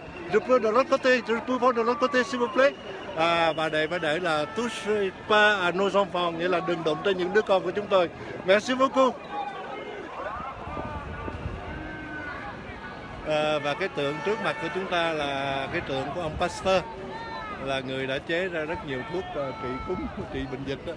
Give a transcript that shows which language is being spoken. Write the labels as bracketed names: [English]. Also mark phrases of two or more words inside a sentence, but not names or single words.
[French] Je peux de l'autre côté, je peux voir de l'autre côté s'il vous plaît. [Vietnamese] Bà đệ là [French] touche pas à nos enfants, [Vietnamese] nghĩa là đừng đụng tới những đứa con của chúng tôi. [French] Merci beaucoup. [Vietnamese] Và cái tượng trước mặt của chúng ta là cái tượng của ông Pasteur, là người đã chế ra rất nhiều thuốc trị cúm, trị bệnh dịch đó.